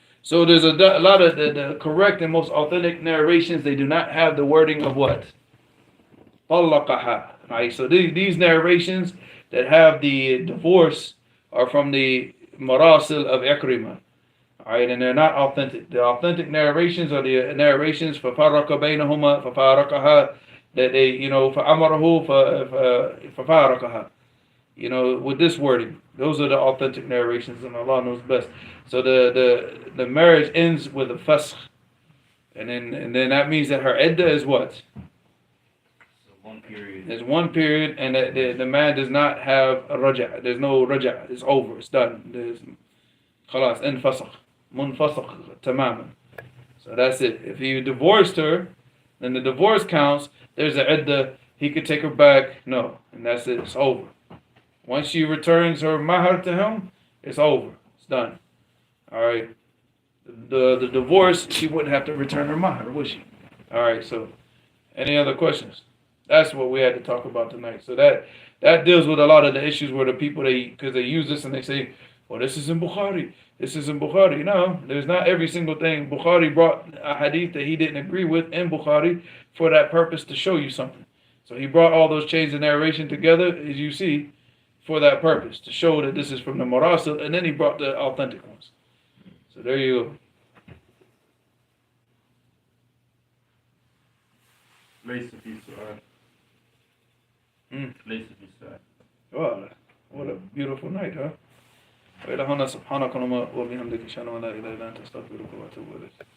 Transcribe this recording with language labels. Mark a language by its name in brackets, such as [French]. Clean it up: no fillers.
[English] So there's a lot of the correct and most authentic narrations. They do not have the wording of what? [Arabic] طلقها. Right. [English] So these narrations that have the divorce are from the Marasil of Ikrimah. Alright, and they're not authentic. The authentic narrations are the narrations [Arabic] فَفَرَّقَ بَيْنَهُمَا فَفَارَقَهَا [English] that they, you know, [Arabic] فَأَمَرَهُ فَفَارَقَهَا. [English] You know, with this wording. Those are the authentic narrations, and Allah knows best. So the marriage ends with a fasakh. And then that means that her iddah is what? One period. There's one period, and the man does not have a raja'. There's no raja'. It's over. It's done. There's [Arabic] خلاص انفسخ منفسخ تماما. [English] So that's it. If he divorced her, then the divorce counts. There's an iddah. He could take her back. No, and that's it. It's over. Once she returns her mahar to him, it's over. It's done. All right. The divorce, she wouldn't have to return her mahar, would she? All right. So, any other questions? That's what we had to talk about tonight. So that deals with a lot of the issues where the people, because they use this and they say, well, this is in Bukhari. This is in Bukhari. No, there's not every single thing. Bukhari brought a hadith that he didn't agree with in Bukhari for that purpose to show you something. So he brought all those chains of narration together, as you see, for that purpose, to show that this is from the Marasil, and then he brought the authentic ones. So there you go. [Arabic] ليس في سؤال. ليس في سؤال. [English] Wow, what a beautiful night, huh? [Arabic] وإلى هنا سبحانك اللهم وبحمدك أشهد أن لا إله إلا أنت أستغفرك وأتوب إليك.